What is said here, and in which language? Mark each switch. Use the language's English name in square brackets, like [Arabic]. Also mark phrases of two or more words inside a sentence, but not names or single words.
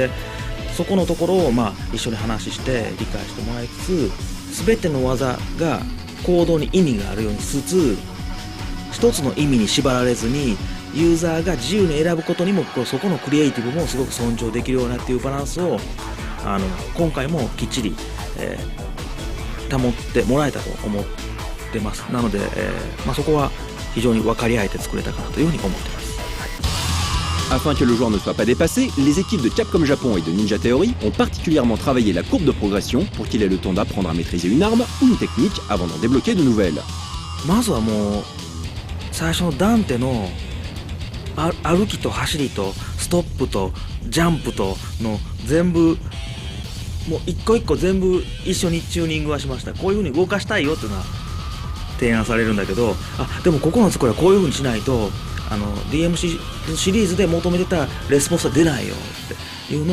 [Japanese] でそこのところを一緒に話して理解してもらいつつ、全ての技が行動に意味があるようにしつつ、一つの意味に縛られずにユーザーが自由に選ぶことにもそこのクリエイティブもすごく尊重できるようなっていうバランスを今回もきっちり、保ってもらえたと思ってます。なので、そこは非常に分かり合えて作れたかなというふうに思ってます。 [French] Afin que le joueur ne soit pas dépassé, les équipes de Capcom Japon et de Ninja Theory ont particulièrement travaillé la courbe de progression pour qu'il ait le temps d'apprendre à maîtriser une arme ou une technique avant d'en débloquer de nouvelles. [Japanese] まずはもう最初のダンテの歩きと走りとストップとジャンプとの全部もう一個一個全部一緒にチューニングはしました。こういう風に動かしたいよっていうのは提案されるんだけど、でもここのところはこういう風にしないとDmC シリーズで求めてたレスポンスは出ないよっていうの